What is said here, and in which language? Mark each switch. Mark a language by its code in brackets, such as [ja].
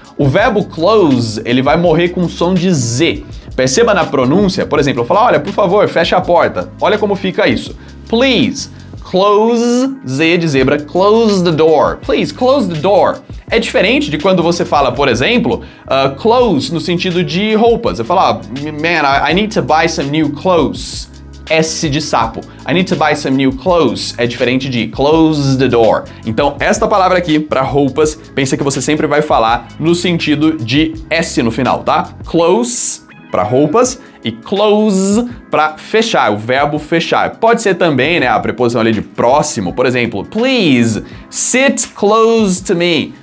[pt] O verbo close, ele vai morrer com som de Z. Perceba na pronúncia, por exemplo, eu falo, olha, por favor, feche a porta. Olha como fica isso. [en] Please, close, [pt] Z de zebra, [en] close the door. Please, close the door. [pt] É diferente de quando você fala, por exemplo, clothes no sentido de roupas. Você fala, [en] man, I need to buy some new clothes. [pt] S de sapo. [en] I need to buy some new clothes. [pt] É diferente de [en] close the door. [pt] Então, esta palavra aqui, para roupas, pensa que você sempre vai falar no sentido de S no final, tá? Close, para roupas, e close, para fechar, o verbo fechar. Pode ser também, né, a preposição ali de próximo. Por exemplo, [en] please, sit close to me.